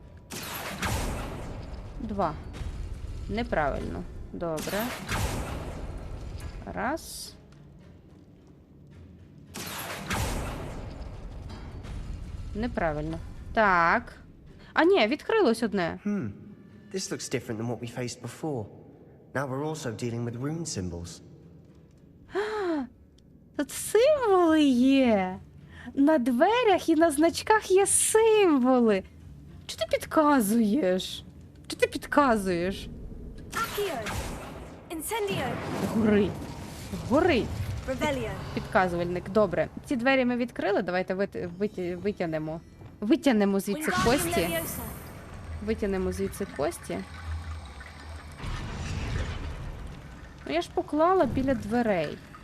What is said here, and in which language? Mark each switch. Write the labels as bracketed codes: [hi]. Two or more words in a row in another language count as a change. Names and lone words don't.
[uk] 2. Неправильно. Добре. Раз. Неправильно. Так. А ні, відкрилось одне. [en] This looks different than what we faced before. Now we're also dealing with rune symbols. [uk] Тут символи є. На дверях і на значках є символи. Чого ти підказуєш? Чого ти підказуєш? Accio. Incendio. Гори. Гори. Revelio. Підказувальник. Добре. Ці двері ми відкрили. Давайте витягнемо. Витягнемо звідси Wingardium кості. Leviosa. Витягнемо звідси кості. Ну, я ж поклала біля дверей.